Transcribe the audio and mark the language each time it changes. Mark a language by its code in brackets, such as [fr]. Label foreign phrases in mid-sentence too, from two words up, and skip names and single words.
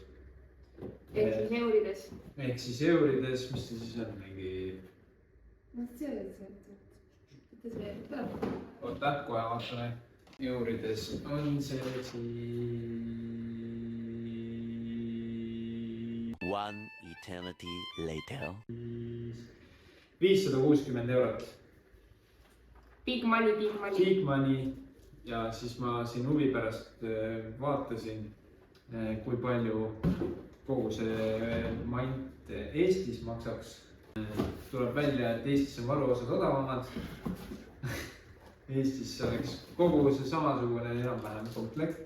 [et] Ehk siis eurides. Ehk siis eurides, mis see siis on mingi... Oota, kohe vaatame. Eurides on see siis... [en] One eternity later. [et] 560 eurot. [en] Big money, big money. Big money. [et] Ja siis ma siin huvi pärast vaatasin, kui palju kogu see mant Eestis maksaks. Tuleb välja, et Eestis on varuosad odavamad. Eestis oleks kogu see samasugune enam-vähem komplekt.